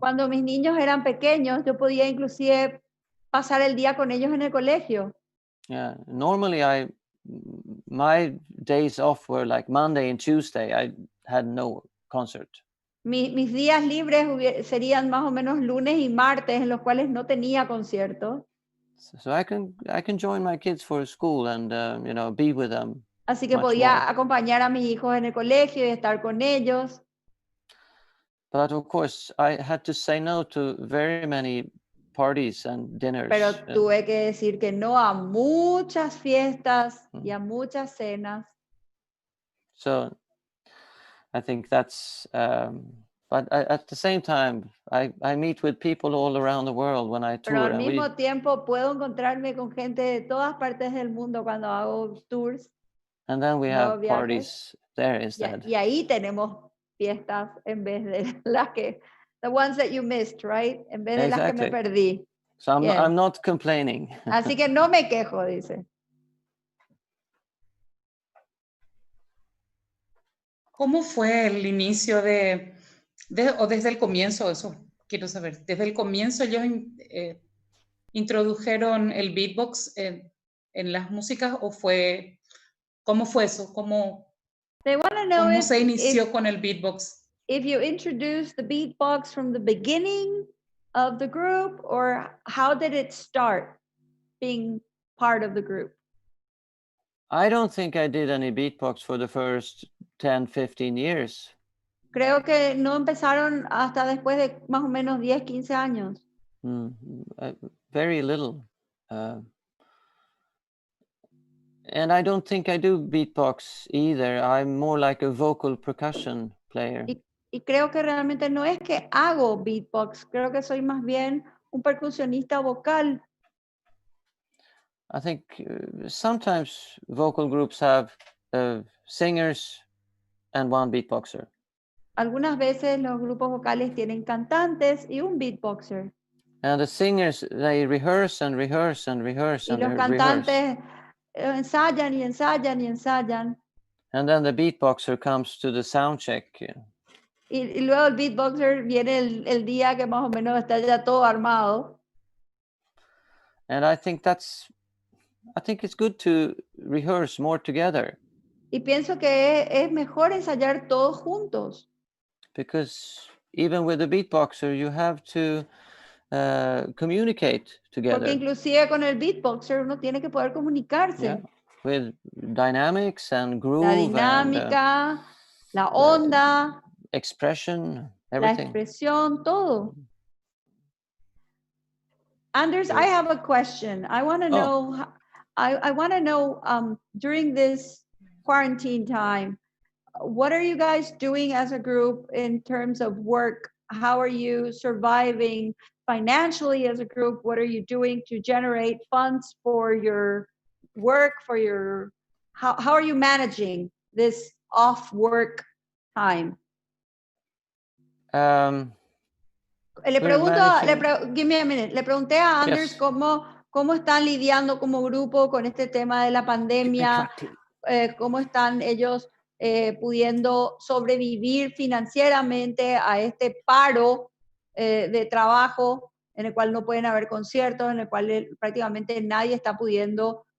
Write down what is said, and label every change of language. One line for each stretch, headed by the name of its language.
Spanish: Cuando mis niños eran pequeños, yo podía inclusive pasar el día con ellos en el colegio.
English: Yeah, normally my days off were like Monday and Tuesday. I had no concert.
Spanish: Mis días libres serían más o menos lunes y martes, en los cuales no tenía conciertos.
English: So I can join my kids for school and be with them.
Spanish: Así que podía acompañar a mis hijos en el colegio y estar con ellos.
English: But of course, I had to say no to very many parties and dinners.
Spanish: Pero tuve que decir que no a muchas fiestas y a muchas cenas.
English: So I think that's, but at the same time, I meet with people all around the world when I tour.
Spanish: Pero al mismo tiempo puedo encontrarme con gente de todas partes del mundo cuando hago tours.
English: And then we have parties there instead.
Spanish: Y ahí tenemos fiestas en vez de
English: the ones that you missed, right?
Spanish: En vez de las que me perdí.
English: So I'm not complaining.
Spanish: Así que no me quejo, dice. ¿Cómo fue el inicio o desde el comienzo? Eso quiero saber. ¿Desde el comienzo ellos introdujeron el beatbox en las músicas o cómo fue eso? ¿Cómo se inició con el beatbox?
English: If you introduced the beatbox from the beginning of the group, or how did it start being part of the group? I don't think I did any beatbox for the first 10, 15 years.
Spanish: Creo que no empezaron hasta después de más o menos 10, 15 años.
English: Very little. And I don't think I do beatbox either. I'm more like a vocal percussion player.
Spanish: Y creo que realmente no es que hago beatbox, creo que soy más bien un percusionista vocal.
English: I think sometimes vocal groups have singers and one beatboxer.
Spanish: Algunas veces los grupos vocales tienen cantantes y un beatboxer.
English: And the singers, they rehearse and rehearse and rehearse.
Spanish: Y los cantantes ensayan y ensayan y ensayan.
English: And then the beatboxer comes to the sound check.
Spanish: Y luego el beatboxer viene el día que más o menos está ya todo armado.
English: And I think it's good to rehearse more together.
Spanish: Y pienso que es mejor ensayar todos juntos.
English: Because even with the beatboxer, you have to communicate together.
Spanish: Porque inclusive con el beatboxer uno tiene que poder comunicarse.
English: Yeah. With dynamics and groove.
Spanish: La dinámica,
English: and,
Spanish: la onda.
English: Expression, everything.
Spanish: La expresión, todo.
English: Anders, I have a question. I want to know. I want to know during this quarantine time, what are you guys doing as a group in terms of work? How are you surviving financially as a group? What are you doing to generate funds for your work? How are you managing this off work time?
Spanish: Le pregunté a Anders cómo están lidiando como grupo con este tema de la pandemia, cómo están ellos pudiendo sobrevivir financieramente a este paro de trabajo en el cual no pueden haber conciertos, en el cual prácticamente nadie está pudiendo